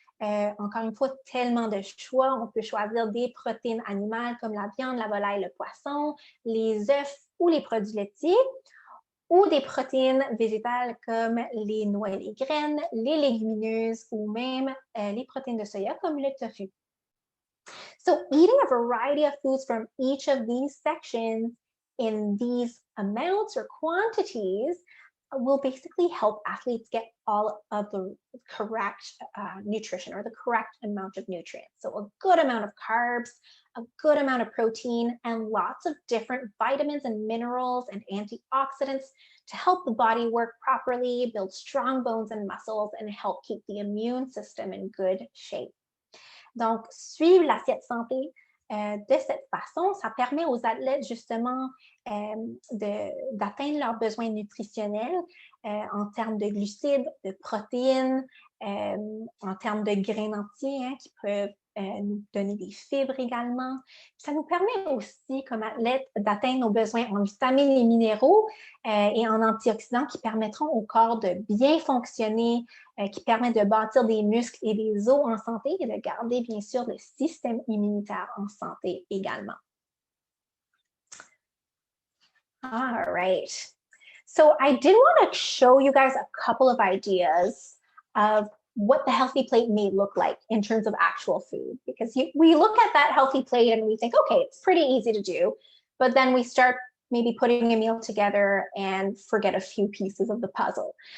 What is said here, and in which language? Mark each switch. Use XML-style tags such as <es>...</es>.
<fr>Encore une fois, tellement de choix. On peut choisir des protéines animales comme la viande, la volaille, le poisson, les œufs ou les produits laitiers, ou des protéines végétales comme les noix et les graines, les légumineuses ou même les protéines de soya comme le tofu.</fr> <en>So eating a variety of foods from each of these sections in these amounts or quantities will basically help athletes get all of the correct nutrition or the correct amount of nutrients. So a good amount of carbs, a good amount of protein, and lots of different vitamins and minerals and antioxidants to help the body work properly, build strong bones and muscles, and help keep the immune system in good shape.</en> <fr>Donc, suivre l'assiette santé de cette façon, ça permet aux athlètes justement d'atteindre leurs besoins nutritionnels en termes de glucides, de protéines, en termes de grains entiers qui peuvent nous donner des fibres également. Ça nous permet aussi, comme athlètes, d'atteindre nos besoins en vitamines et minéraux et en antioxydants qui permettront au corps de bien fonctionner, qui permettent de bâtir des muscles et des os en santé et de garder, bien sûr, le système immunitaire en santé également.</fr> <en>All right. So I did want to show you guys a couple of ideas of what the healthy plate may look like in terms of actual food, because we look at that healthy plate and we think, okay, it's pretty easy to do, but then we start maybe putting a meal together and forget a few pieces of the puzzle.</en>